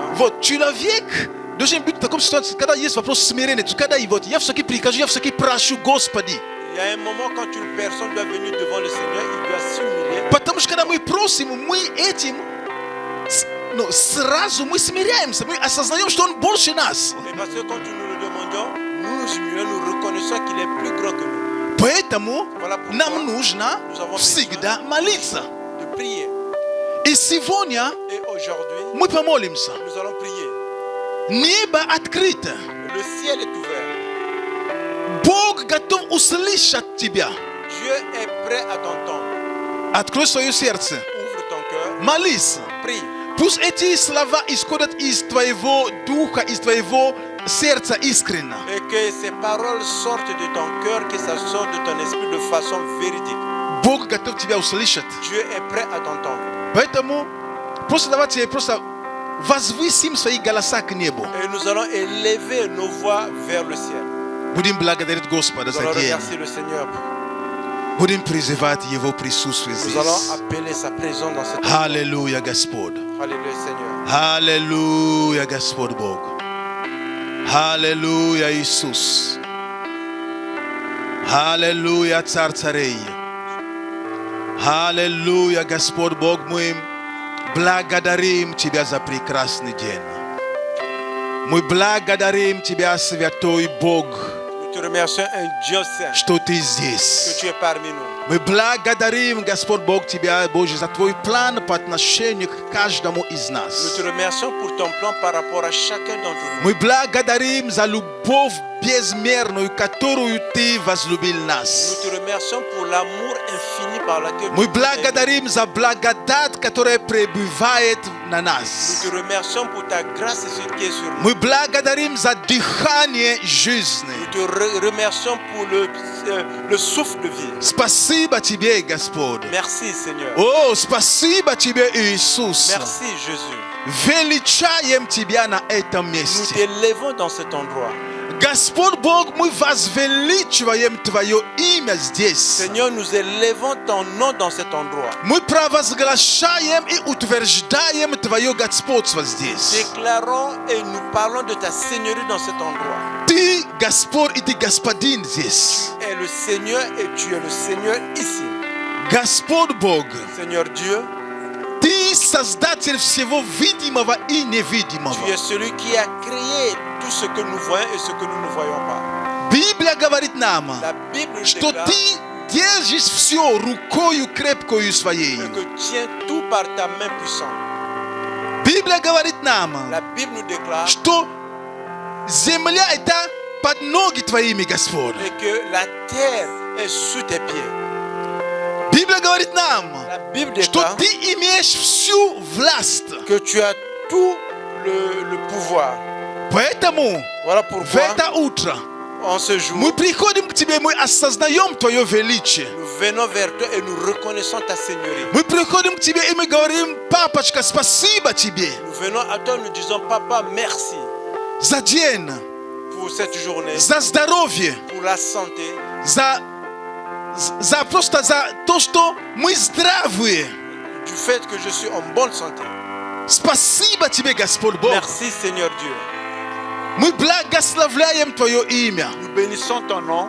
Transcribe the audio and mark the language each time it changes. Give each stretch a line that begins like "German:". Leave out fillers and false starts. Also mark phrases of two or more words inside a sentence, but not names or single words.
Russian: Вот, человек должен быть в таком ситуации, когда есть вопрос смирения. То есть, когда вот, я все-таки прихожу, я все-таки прошу Господи.
French: Il y a un moment quand une personne doit venir devant le Seigneur, il doit s'humilier.
Russian: Потому что когда мы просим, мы этим сразу мы смиряемся, мы осознаем, что Он больше нас.
French: Et parce que quand nous le demandons, nous nous humilions, nous reconnaissons qu'il est plus grand que nous.
Russian: Поэтому
French: Voilà pourquoi
Russian: нам нужно всегда молиться.
French: de prier.
Russian: И сегодня
French: Et aujourd'hui,
Russian: мы помолимся.
French: nous allons prier.
Russian: Небо открыто.
French: Le ciel est ouvert.
Russian: Бог готов услышать тебя.
French: Dieu est prêt à t'entendre.
Russian: Открой свое сердце.
French: Ouvre ton cœur,
Russian: Молись.
French: prie.
Russian: Пусть эти слова исходят из твоего духа, из твоего сердца искренно.
French: Et que ces paroles sortent de ton cœur, que ça sorte de ton esprit de façon véridique.
Russian: Бог готов тебя услышать.
French: Dieu est prêt à t'entendre.
Russian: Поэтому просто давайте просто возвысим свои голоса к небу.
French: Et nous allons élever nos voix vers le ciel.
Russian: Будем благодарить Господа
French: Nous
Russian: за
French: allons
Russian: день.
French: remercier le Seigneur.
Russian: Будем призывать Его присутствие
French: Nous allons
Russian: здесь.
French: appeler sa présence dans cette endroit.
Russian: Аллилуйя, Господь.
French: Alléluia, Seigneur.
Russian: Аллилуйя, Господь Бог. Аллилуйя, Иисус. Аллилуйя, Царь царей. Аллилуйя, Господь Бог, мы благодарим Тебя за прекрасный день. Мы благодарим Тебя, Святой Бог,
French: Nous te remercions, un Dieu saint,
Russian: что Ты
French: que
Russian: здесь.
French: tu es parmi nous.
Russian: Мы благодарим, Господь Бог, Тебя, Боже, за Твой план по отношению к каждому из
French: Nous
Russian: нас.
French: te remercions pour ton plan par rapport à chacun d'entre nous.
Russian: Мы благодарим за любовь безмерную, которую Ты возлюбил
French: Nous
Russian: нас.
French: te remercions pour l'amour infini par lequel
Russian: Мы
French: tu nous aimes.
Russian: благодарим за благодать, которая пребывает на
French: Nous
Russian: нас.
French: te remercions pour ta grâce et ce qui est sur nous.
Russian: Мы благодарим за дыхание жизни.
French: Nous te remercions pour le souffle de vie.
Russian: Спасибо Тебе, Господь.
French: Merci Seigneur.
Russian: О, спасибо Тебе, Иисус.
French: Merci Jésus.
Russian: Величаем Тебя на этом
French: Nous
Russian: месте.
French: t'élèvons dans cet endroit.
Russian: Господь Бог, мы возвеличиваем Твое имя здесь.
French: Seigneur, nous élèvons ton nom dans cet endroit.
Russian: Мы провозглашаем и утверждаем Твое господство здесь.
French: Déclarons et nous parlons de ta seigneurie dans cet endroit.
Russian: Ты Господь и Ты Господин здесь.
French: Tu es le Seigneur et tu es le Seigneur ici.
Russian: Господь Бог,
French: Seigneur Dieu,
Russian: Ты Создатель всего видимого и невидимого.
French: tu es celui qui a créé tout ce que nous voyons et ce que nous ne voyons pas.
Russian: Библия говорит нам,
French: La Bible
Russian: что
French: déclare
Russian: Ты держишь все рукою крепкою своей.
French: que tiens tout par ta main puissante.
Russian: Библия говорит нам,
French: La Bible nous déclare
Russian: что земля это под ноги Твоими, Господь.
French: et que la terre est sous tes pieds.
Russian: Библия говорит нам,
French: La Bible
Russian: что
French: déclare
Russian: Ты имеешь всю власть.
French: que tu as tout le pouvoir.
Russian: Поэтому
French: Voilà
Russian: в
French: pourquoi,
Russian: это утро
French: en ce jour,
Russian: мы приходим к Тебе, мы осознаем Твое величие.
French: nous venons vers toi et nous reconnaissons ta seigneurie.
Russian: Мы приходим к Тебе и мы говорим, папочка, спасибо Тебе
French: Nous venons à toi, nous disons, Papa, merci
Russian: за день,
French: pour cette journée,
Russian: за здоровье,
French: pour la santé,
Russian: за просто за то, что мы здравые.
French: du fait que je suis en bonne santé.
Russian: Спасибо Тебе, Господь Бог.
French: Merci Seigneur Dieu.
Russian: Мы благословляем Твое имя.
French: Nous bénissons ton nom.